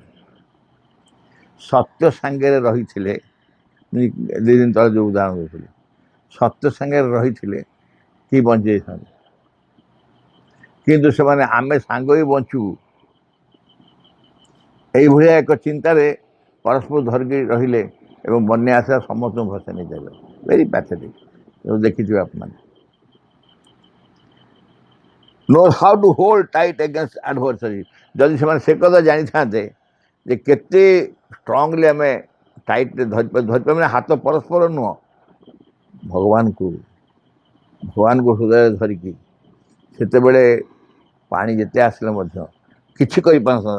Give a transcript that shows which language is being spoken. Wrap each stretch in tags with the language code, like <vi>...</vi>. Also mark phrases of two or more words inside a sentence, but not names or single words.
<or>ସତ୍ୟ ସାଙ୍ଗରେ ରହିଥିଲେ, 2 ଦିନ ତଳେ ଯେଉଁ ଉଦାହରଣ ଦେଉଥିଲେ, ସତ୍ୟ ସାଙ୍ଗରେ ରହିଥିଲେ କି ବଞ୍ଚି ଯାଇଥାନ୍ତେ। କିନ୍ତୁ ସେମାନେ ଆମେ ସାଙ୍ଗ ହିଁ ବଞ୍ଚୁ, ଏଇଭଳିଆ ଏକ ଚିନ୍ତାରେ ପରସ୍ପର ଧରିକି ରହିଲେ ଏବଂ ବନ୍ୟା ଆସିଲା, ସମସ୍ତଙ୍କୁ ଭସାଇ ନେଇ ଚାଲିଲେ।</or> <en>very pathetic,</en> <or>ଦେଖିଥିବେ ଆପଣମାନେ।</or> <en>knows how to hold tight against adversaries।</en> <or>ଯଦି ସେମାନେ ସେ କଥା ଜାଣିଥାନ୍ତେ ଯେ କେତେ ଷ୍ଟ୍ରଙ୍ଗଲି ଆମେ ଟାଇଟ୍ରେ ଧରିପାରିବା, ମାନେ ହାତ ପରସ୍ପର ନୁହଁ, ଭଗବାନଙ୍କୁ ହୃଦୟରେ ଧରିକି, ସେତେବେଳେ ପାଣି ଯେତେ ଆସିଲେ ମଧ୍ୟ କିଛି କରିପାରିନଥାନ୍ତା।</or>